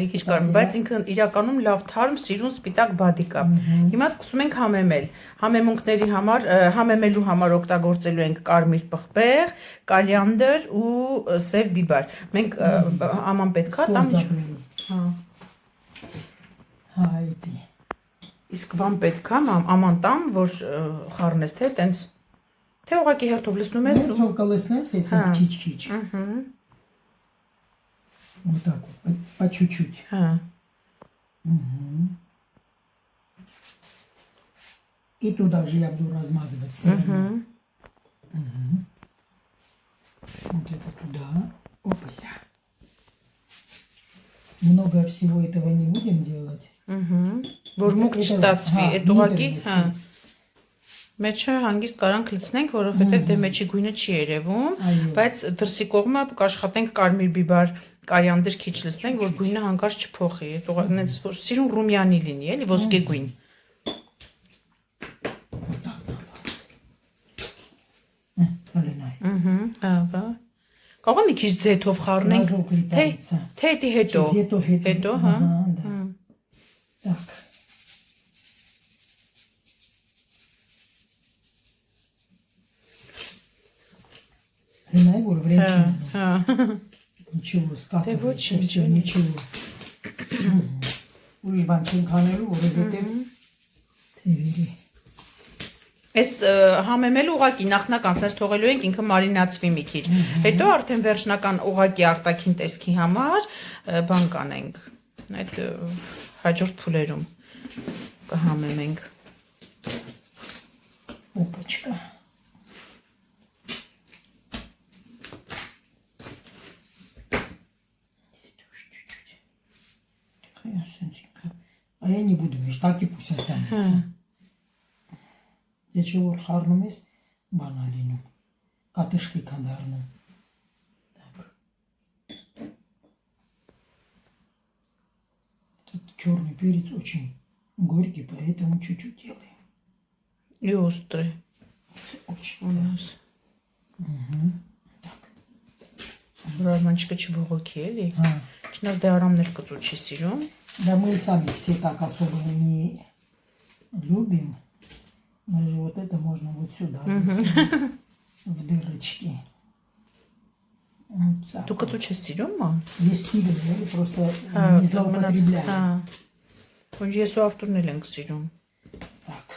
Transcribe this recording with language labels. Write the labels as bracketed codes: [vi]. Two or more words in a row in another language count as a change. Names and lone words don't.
[hy] Մի քիչ կարմիր, բայց ինքը իրականում լավ թարմ, սիրուն սպիտակ բադի կա։ Հիմա սկսում ենք համեմել։ Համեմունքների համար, համեմելու համար օգտագործելու ենք կարմիր պղպեղ, կալիանդր ու սև բիբար։ Մենք աման պետք է տամ, հա։ Հա, այդի։ Իսկ բան պետք է աման տամ, որ խառնես, թե տենց թե ուղղակի հերթով լցնում ես ու թող կլցնեմ, սենց քիչ-քիչ։ Ահա։ [ru] Вот так вот, по чуть-чуть. Հա։ И туда же я буду размазывать сырым. Вот это туда. Опася. Много всего этого не будем делать. [hy] Որ մուկ չստացվի, այդ ուղղակի, հա։ Մեջը հանգիստ կարանք լցնենք, որովհետև դե մեջի գույնը չի երևում, բայց դրսի կողմը կաշխատենք կարմիր բիբար, կալիանդր քիչ լցնենք, որ գույնը հանկարծ չփոխի, այնց որ սիրուն ռումյանի լինի, էլի ոսկե գույն։ Հա, կարող եմ մի քիչ ձեթով խառնենք, թե հետո, հա։ [ru] Так. Понимаю, [hy] որ վրեն չի։ Հա։ [ru] Ничего, скатывать, все, ничего. [hy] Ուրիշ բան չենք անելու, որովհետև թևերի։ Այս համեմել ուղակի նախնական սենց թողելու ենք ինքը մարինացվի մի քիչ։ Հետո արդեն վերջնական ուղակի արտաքին տեսքի համար բան կանենք։ Այդ հաջորդ փուլերում կհամեմենք։ [ru] Опачка. А я не буду мешать, так и пусть останется. Я чего харнум есть баналину, катышки кандарну. Так. Этот черный перец очень горький, поэтому чуть-чуть делаем. И острый. Очень. У нас. Так. [hy] Ռազմանչիկը չբողոքի էլի։ Հա։ Չնայած դե արամներ կծու չի սիրում։ [ru] Да мы и сами все так особо не любим. Даже вот это можно вот сюда, в дырочки. Вот так. [hy] Դու կծու չես սիրում, ման։ [ru] Есть сильные, просто не злоупотребляем. [hy] Ոնց ես ու Արտուրն էլ ենք սիրում։ [ru] Так.